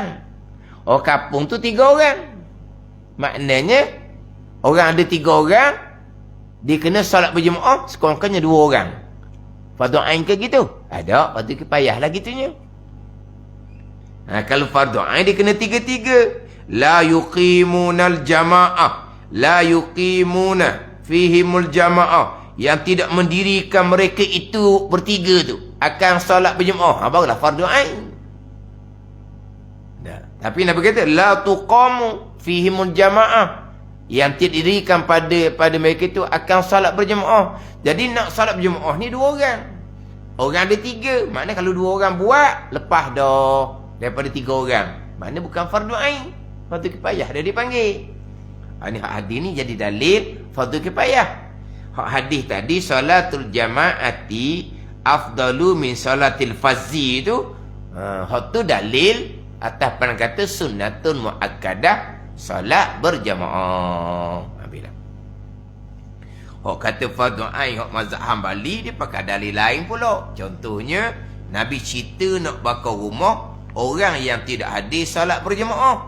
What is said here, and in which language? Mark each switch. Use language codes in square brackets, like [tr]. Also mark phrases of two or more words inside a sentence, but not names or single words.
[ms] Oh, kampung tu 3 orang. Maknanya orang ada 3 orang, dia kena salat berjamaah sekurang-kurangnya 2 orang. Fardu ain ke gitu? Ada, fardu kifayah lah gitunya. Kalau fardu ain dia kena 3-3. [ar] لا يقيمون الجماعة، لا يقيمون فيهم الجماعة, [ms] yang tidak mendirikan mereka itu bertiga tu akan solat berjemaah, barulah fardu ain. Tapi Nabi kata [ar] لا تقام فيهم الجماعة, [ms] yang tidak didirikan pada mereka itu akan solat berjemaah. Jadi nak solat berjemaah ni 2 orang. Orang ada 3. Maknanya kalau 2 orang buat, lepas dah daripada 3 orang. Maknanya bukan fardu ain, fardu kifayah dia dipanggil. Ni hadis ni jadi dalil fardu kifayah. Hadis tadi [ar] صلاة الجماعة أفضل من صلاة الفذ [ms] tu, hak tu dalil atas pandangan kata [ar] سنة مؤكدة, [ms] salat berjamaah. Bila hak kata fardu ain, hak mazhab Hambali dia pakai dalil lain pula. Contohnya Nabi cerita nak bakar rumah orang yang tidak hadir salat berjamaah.